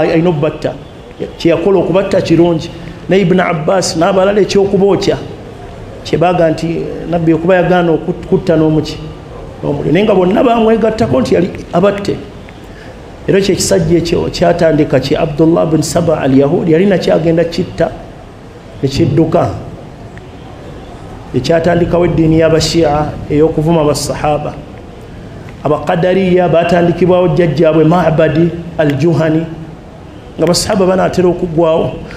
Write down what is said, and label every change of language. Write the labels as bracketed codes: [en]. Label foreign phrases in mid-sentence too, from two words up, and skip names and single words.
[lg] alina okubatta kyeyakola okubatta kirungi ne Ibn Abbas n'abalala ekyokubookya kyebaga nti nabbi okuba yagaana okutta n'omuliro naye nga bonna bamwegattako nti yali abatte era kyekisajja ekyo kyatandika ki Abdullah bin Saba al-Yahudi yalina kyagenda kitta ekidduka ekyatandikawo eddiini y'abashia ey'okuvuma basahaba abaqadariya batandikibwawo jjajjaabwe Ma'badi al-Juhani nga basahaba banaatera okuggwawo